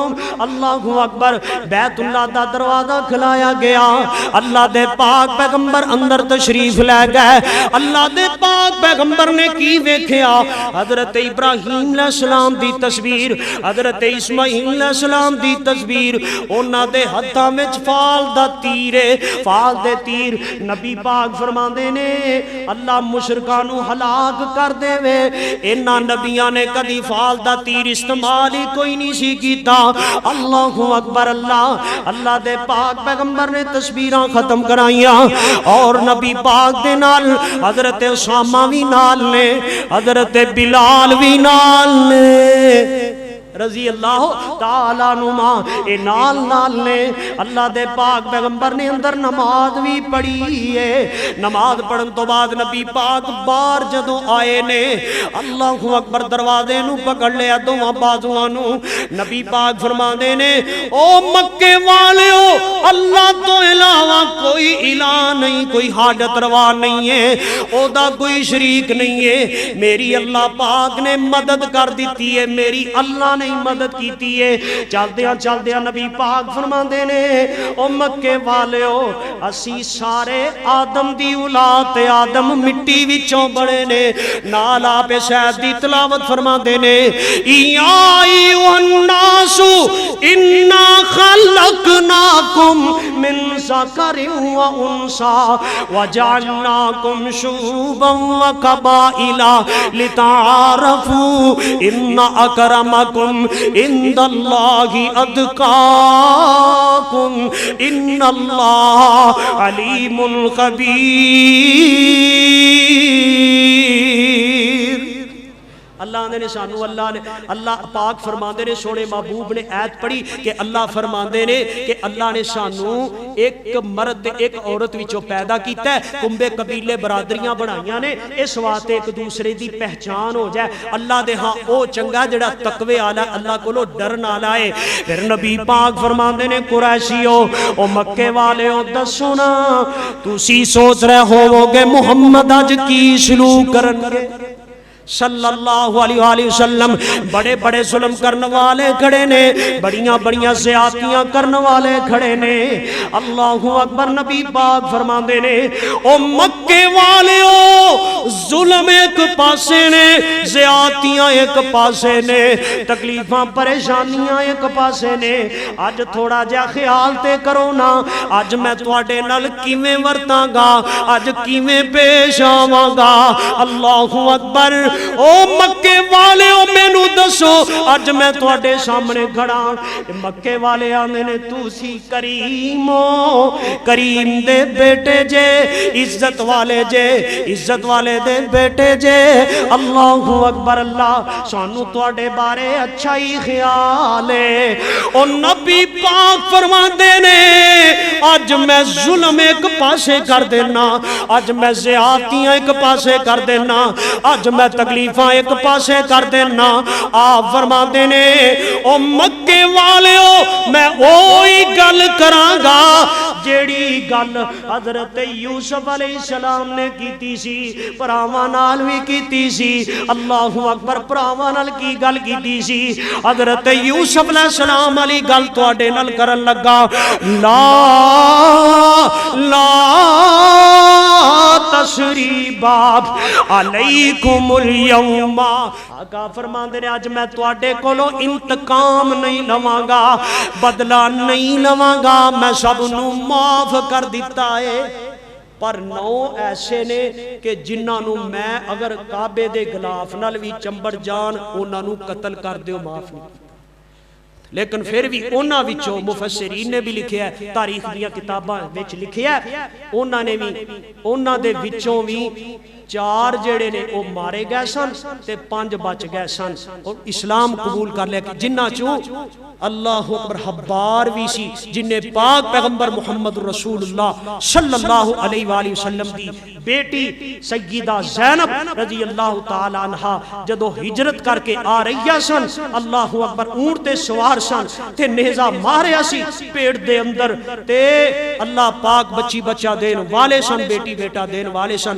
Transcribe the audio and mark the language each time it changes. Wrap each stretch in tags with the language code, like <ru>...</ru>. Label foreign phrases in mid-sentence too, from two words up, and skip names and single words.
<ar>اللہ اکبر۔</ar> <pa>بیت اللہ دا دروازہ کھلایا گیا۔ اللہ دے پاک پیغمبر اندر تشریف لے گئے۔ اللہ دے پاک پیغمبر نے کی ویکھیا؟ حضرت ابراہیم</pa> <ar>علیہ السلام</ar> <pa>دی تصویر، حضرت اسماعیل</pa> <ar>علیہ السلام</ar> <pa>دی تصویر، انہاں دے ہتھاں وچ فال دا تیر ہے، فال دے تیر۔ نبی پاک فرماندے نے اللہ مشرکاں نو ہلاک کر دے وے، انہاں نبیاں نے کدی فال دا تیر استعمال ہی کوئی نہیں سی کیتا۔</pa> <ar>اللہ اکبر۔</ar> <pa>اللہ دے پاک پیغمبر نے تصویراں ختم کرائیاں، اور نبی پاک دے نال حضرت اسامہ بھی نال نے، حضرت بلال بھی نال نے۔</pa> <ar>رضی اللہ تعالیٰ عنہما</ar> <pa>اے نال نال نے اللہ دے پاک پیغمبر نے اندر نماز بھی پڑھی ہے. نماز پڑھن تو بعد نبی پاک بار جدوں آئے نے</pa> <ar>اللہ اکبر</ar> <pa>دروازے نو پکڑ لیا دوواں بازواں نو. نبی پاک فرماندے نے او مکے والیو اللہ تو علاوہ کوئی الہ نہیں, کوئی حاجت روا نہیں ہے, او دا کوئی شریک نہیں ہے. میری اللہ پاک نے مدد کر دیتی ہے, میری اللہ نے مدد کیتی ہے. چلدیاں چلدیاں نبی پاک فرماندے نے او مکے والیو اسی سارے آدم دی اولاد تے آدم مٹی وچوں بڑے نے. نال آپ شاید دی تلاوت فرماندے نے</pa> <ar>یا ایھا الناس انا خلقناکم من ذکر و انثی وجعلناکم شعوبا وقبائل لتعارفوا ان اکرمکم عند اللہ اتقاکم ان اللہ علیم خبیر.</ar> <pa>اللہ نے سانو اللہ پاک فرماندے نے سونے محبوب نے آیت پڑھی کہ اللہ فرماندے نے کہ اللہ نے سانو ایک مرد ایک عورت وچوں پیدا کیتا ہے, کنبے قبیلے برادریاں بنائیاں نے اس واسطے ایک دوسرے دی پہچان ہو جائے. اللہ دے ہاں او چنگا جڑا تقوی والا اللہ کولو ڈرن والا ہے. پھر نبی پاک فرماندے نے قریشیو او مکے والےو دسو نا تسی سوچ رہے ہووگے محمد اج کی سلوک کرن گے</pa> <ar>صلی اللہ علیہ وآلہ وسلم.</ar> <pa>بڑے بڑے ظلم کرنے والے کھڑے نے, بڑیاں بڑیاں زیادتیاں کرنے والے کھڑے نے.</pa> <ar>اللہ اکبر.</ar> <pa>نبی پاک فرماندے نے او مکے والیو ظلم ایک پاسے نے, زیادتیاں ایک پاسے نے, تکلیفاں پریشانیاں ایک پاسے نے. اج تھوڑا جا خیال تے کرو نا اج میں تواڈے نال کیویں ورتاں گا, اج کیویں پیش آواں گا.</pa> <ar>اللہ اکبر.</ar> <pa>او مکے والے او مینوں دسو اج میں تواڈے سامنے کھڑا. مکے والے آندے نے تسی کریمو, کریم دے بیٹے جے, عزت والے جے, عزت والے دے بیٹے جے.</pa> <ar>اللہ اکبر.</ar> <pa>اللہ سانو تواڈے بارے اچھا ہی خیال ہے. او نبی پاک فرماندے نے اج میں ظلم ایک پاسے کر دینا, اج میں زیادتیاں ایک پاسے کر دینا, اج میں تکلیفاں ایک پاسے کر دینا. آپ فرماتے نے او مکے والیو میں وہی گل کراں گا جیڑی گل حضرت یوسف</pa> <ar>علیہ السلام</ar> <pa>نے کیتی سی, پراواں نال بھی کیتی سی.</pa> <ar>اللہ اکبر.</ar> <pa>پراواں نال کی گل کیتی سی حضرت یوسف</pa> <ar>علیہ السلام</ar> <pa>علی گل تواڈے نال کرن لگا.</pa> <ar>لا تسریب علیکم اليوم.</ar> <pa>آقا فرماندے نے اج میں تواڈے کولو انتقام نہیں لواں گا, بدلہ نہیں لواں گا, میں سب نو معاف کر دیتا ہے. پر 9 ایسے نے کہ جنہاں نو میں اگر کعبے دے غلاف نال وی چمبڑ جان انہاں نو قتل کر دیو معاف نہیں. لیکن پھر بھی انہاں وچوں مفسرین نے بھی لکھیا ہے, تاریخ دیاں کتاباں وچ لکھیا ہے, انہاں نے بھی انہاں دے وچوں بھی 4 جڑے نے وہ مارے گئے سن تے 5 بچ گئے سن اور اسلام قبول کر لیا. جنہ چوں</pa> <ar>اللہ اکبر</ar> <pa>حبار بھی سی جن نے پاک پیغمبر محمد</pa> <ar>رسول اللہ صلی اللہ علیہ وآلہ وسلم</ar> <pa>دی بیٹی سیدہ زینب</pa> <ar>رضی اللہ تعالی عنہ</ar> <pa>جدو ہجرت کر کے آ رہی سن,</pa> <ar>اللہ اکبر,</ar> <pa>اونٹ تے سوار سن تے نیزہ ماریا سی پیٹ دے اندر تے اللہ پاک بچی بچہ دین والے سن, بیٹی بیٹا دین والے سن.</pa>